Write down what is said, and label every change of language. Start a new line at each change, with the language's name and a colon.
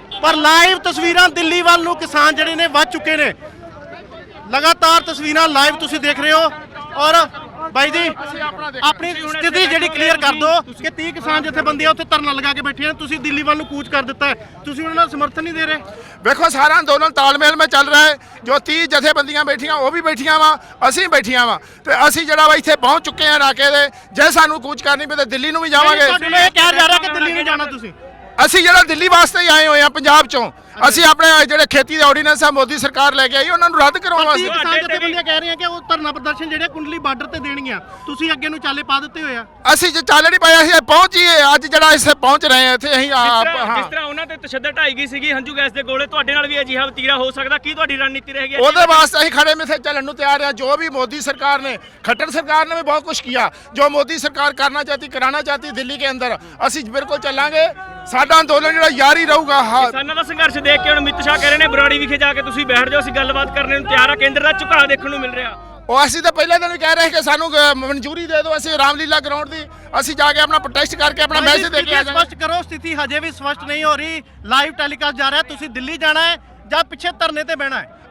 Punjabi: ਪਰ ਲਾਈਵ ਤਸਵੀਰਾਂ ਦਿੱਲੀ ਵੱਲ ਨੂੰ ਕਿਸਾਨ ਜਿਹੜੇ ਨੇ ਵੱਧ ਚੁੱਕੇ ਨੇ। ਲਗਾਤਾਰ ਤਸਵੀਰਾਂ ਲਾਈਵ ਤੁਸੀਂ ਦੇਖ ਰਹੇ ਹੋ। ਔਰ ਬਾਈ ਜੀ ਆਪਣੀ ਸਥਿਤੀ ਜਿਹੜੀ ਕਲੀਅਰ ਕਰ ਦਿਓ ਕਿ 30 ਕਿਸਾਨ ਜਥੇਬੰਦੀਆਂ ਉੱਥੇ ਧਰਨਾ ਲਗਾ ਕੇ ਬੈਠੀਆਂ ਨੇ, ਤੁਸੀਂ ਦਿੱਲੀ ਵੱਲ ਨੂੰ ਕੂਚ ਕਰ ਦਿੱਤਾ ਹੈ, ਤੁਸੀਂ ਉਹਨਾਂ ਦਾ ਸਮਰਥਨ ਨਹੀਂ ਦੇ ਰਹੇ। ਵੇਖੋ ਸਾਰਾ ਅੰਦੋਲਨ ਤਾਲਮੇਲ
Hindi: में चल रहा है।
Punjabi: जो 30 ਜਥੇਬੰਦੀਆਂ ਬੈਠੀਆਂ ਉਹ ਵੀ ਬੈਠੀਆਂ ਵਾ, ਅਸੀਂ ਬੈਠੀਆਂ ਵਾ, ਤੇ ਅਸੀਂ ਜਿਹੜਾ ਵਾ ਇੱਥੇ ਪਹੁੰਚ ਚੁੱਕੇ ਹਾਂ ਨਾਕੇ ਦੇ। ਜੇ ਸਾਨੂੰ ਕੂਚ ਕਰਨੀ ਪਵੇ ਤਾਂ ਦਿੱਲੀ ਨੂੰ ਵੀ ਜਾਵਾਂਗੇ। ਤੁਹਾਡੇ ਨਾਲ ਇਹ ਕਿਹਾ ਜਾ ਰਿਹਾ ਕਿ ਦਿੱਲੀ ਨਹੀਂ ਜਾਣਾ ਤੁਸੀਂ। ਅਸੀਂ ਜਿਹੜਾ ਦਿੱਲੀ ਵਾਸਤੇ ਹੀ ਆਏ ਹੋਏ ਆ ਪੰਜਾਬ ਚੋਂ। ਅਸੀਂ ਆਪਣੇ ਜਿਹੜੇ ਖੇਤੀ ਦੇ ਆਰਡੀਨੈਂਸ ਆ ਮੋਦੀ ਸਰਕਾਰ ਲੈ ਕੇ ਆਈ, ਉਹਨਾਂ ਨੂੰ ਰੱਦ ਕਰਾਉਣ ਵਾਸਤੇ। ਕਿਸਾਨ ਜਥੇਬੰਦੀਆਂ ਕਹਿ ਰਹੀਆਂ ਕਿ ਉਹ ਧਰਨਾ ਪ੍ਰਦਰਸ਼ਨ ਜਿਹੜੇ ਕੁੰਡਲੀ ਬਾਰਡਰ ਤੇ ਦੇਣਗੀਆਂ, ਤੁਸੀਂ ਅੱਗੇ ਨੂੰ ਚਾਲੇ ਪਾ ਦਿੱਤੇ ਹੋਏ ਆ। ਅਸੀਂ ਜੇ ਚੱਲ ਨਹੀਂ ਪਾਇਆ, ਅਸੀਂ ਪਹੁੰਚੀਏ ਅੱਜ ਜਿਹੜਾ ਇੱਥੇ ਪਹੁੰਚ ਰਹੇ ਹਾਂ ਇੱਥੇ ਅਸੀਂ ਜਿਸ ਤਰ੍ਹਾਂ ਉਹਨਾਂ ਤੇ ਤਸ਼ੱਦਦ ਢਾਈ ਗਈ ਸੀਗੀ ਹੰਝੂ ਗੈਸ ਦੇ ਗੋਲੇ, ਤੁਹਾਡੇ ਨਾਲ ਵੀ ਅਜਿਹਾ ਵਤੀਰਾ ਹੋ ਸਕਦਾ? ਕੀ ਤੁਹਾਡੀ ਰਣਨੀਤੀ ਰਹੇਗੀ? ਉਹਦੇ ਵਾਸਤੇ ਅਸੀਂ ਖੜੇ ਮਿੱਥੇ ਚੱਲਣ ਨੂੰ ਤਿਆਰ ਆ।
Hindi: ਜੋ ਵੀ ਮੋਦੀ सरकार ने, खट्टर सरकार ने भी बहुत कुछ किया, जो मोदी सरकार करना चाहती कराना चाहती दिल्ली के अंदर,
Punjabi: ਅਸੀਂ ਬਿਲਕੁਲ ਚੱਲਾਂਗੇ। ਸਾਡਾ ਅੰਦੋਲਨ ਜਿਹੜਾ ਜਾਰੀ ਰਹੂਗਾ। ਕਿਸਾਨਾਂ ਦਾ ਸੰਘਰਸ਼ ਦੇਖ ਕੇ ਹੁਣ ਅਮਿਤ ਸ਼ਾਹ ਕਹਿ ਰਹੇ ਨੇ ਬਰਾੜੀ ਵਿਖੇ ਜਾ ਕੇ ਤੁਸੀਂ ਬੈਠ ਜਾਓ, ਅਸੀਂ ਗੱਲਬਾਤ ਕਰਨ ਨੂੰ ਤਿਆਰ ਆ। ਕੇਂਦਰ ਦਾ ਝੁਕਾਅ ਦੇਖਣ ਨੂੰ ਮਿਲ ਰਿਹਾ। ਉਹ ਅਸੀਂ ਤਾਂ ਪਹਿਲੇ ਦਿਨ ਵੀ ਕਹਿ ਰਹੇ ਕਿ ਸਾਨੂੰ ਮਨਜ਼ੂਰੀ ਦੇ ਦਿਓ, ਅਸੀਂ ਰਾਮਲੀਲਾ ਗਰਾਊਂਡ ਦੀ ਅਸੀਂ ਜਾ ਕੇ ਆਪਣਾ ਪ੍ਰੋਟੈਸਟ ਕਰਕੇ ਆਪਣਾ ਮੈਸੇਜ ਦੇ ਕੇ ਆ ਜਾਵਾਂਗੇ। ਸਪਸ਼ਟ ਕਰੋ, ਸਥਿਤੀ ਹਜੇ ਵੀ ਸਪਸ਼ਟ ਨਹੀਂ ਹੋ ਰਹੀ। ਲਾਈਵ ਟੈਲੀਕਾਸਟ ਜਾ ਰਿਹਾ, ਤੁਸੀਂ ਦਿੱਲੀ ਜਾਣਾ ਹੈ ਜਾਂ ਪਿੱਛੇ ਧਰਨੇ ਤੇ ਬਹਿਣਾ ਹੈ?